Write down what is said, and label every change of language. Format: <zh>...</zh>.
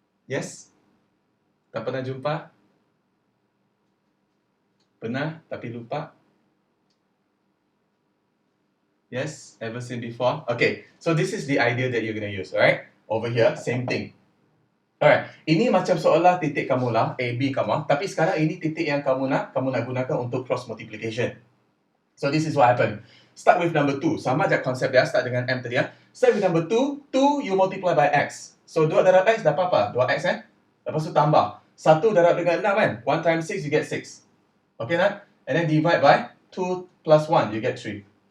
<en>Yes?</en> <ms>Tak pernah jumpa? Pernah, tapi lupa?</ms> <en>Yes? Ever seen before? Okay, so this is the idea that you're going to use, alright? Over here, same thing.</en> <ms>Alright, ini macam seolah titik kamu lah, A, B kamu, tapi sekarang ini titik yang kamu nak gunakan untuk cross multiplication.</ms> <en>So this is what happened. Start with number 2.</en> <ms>Sama je konsep dia,</ms> <en>start</en> <ms>dengan M tadi.</ms> <en>Start with number 2, 2 you multiply by X. So 2</en> <ms>darab X dapat apa?</ms> <en>2X</en> <ms>Lepas tu tambah.</ms> <en>1</en> <ms>darab dengan 6 kan?</ms> <en>1 times 6 you get 6. Okay</en> <ms>tak?</ms> <en>And then divide by 2 plus 1 you get 3.</en>